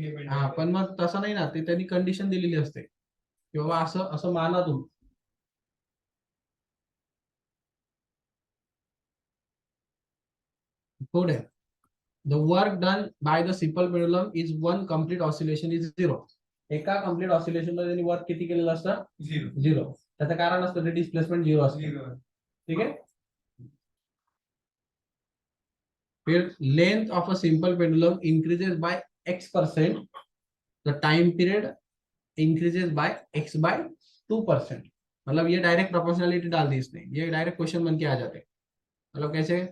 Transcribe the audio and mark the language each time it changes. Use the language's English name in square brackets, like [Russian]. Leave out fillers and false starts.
[Marathi] हा, पण मग तसं नाही ना, ते त्यांनी कंडिशन दिलेली असते की बाबा असं असं माना तुम्ही. पुढे [English] The work done by the simple pendulum is one complete oscillation is 0. [Marathi] एका कम्प्लीट ऑसिलेशन मध्ये त्यांनी वर्क किती केलेलं असतं? 0. त्याचं कारण असतं ते डिस्प्लेसमेंट 0 असतं. ठीक आहे. [English] फिर length of a simple pendulum increases by x%, the time period increases by x/2%. [Hindi] मतलब ये डायरेक्ट प्रोपोर्शनलिटी डाल दी इसने, ये डायरेक्ट क्वेश्चन बन के आ जाते. मतलब कैसे?